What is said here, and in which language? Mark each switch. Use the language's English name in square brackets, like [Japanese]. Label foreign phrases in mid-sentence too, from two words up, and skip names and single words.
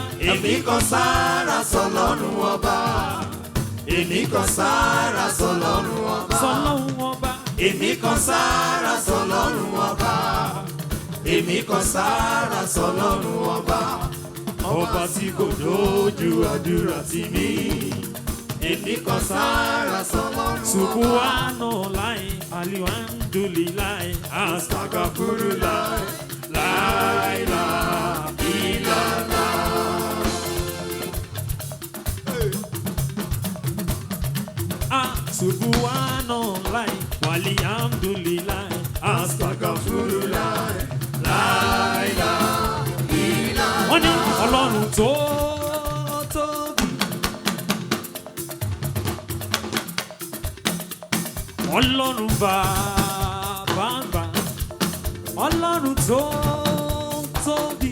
[Yoruba] Èmi kan sára sọ́lọ́run ọba. Èmi kan sára sọ́lọ́run ọba. Sọ́lọ́run ọba. Èmi kan sára sọ́lọ́run ọba. Èmi kan sára sọ́lọ́run ọba, ọba tí kò dojú àdúrà tì mí. Èmi kan sára sọ́lọ́run ọba. [Arabic] سبحان الله، الحمد لله، أستغفر الله، لا إله إلا الله. سبحان الله، والحمد لله، أستغفر الله. [Yoruba] Wọ́n ní Ọlọ́run tó tóbi. Ọlọ́run bàbá. Ọlọ́run tó tóbi.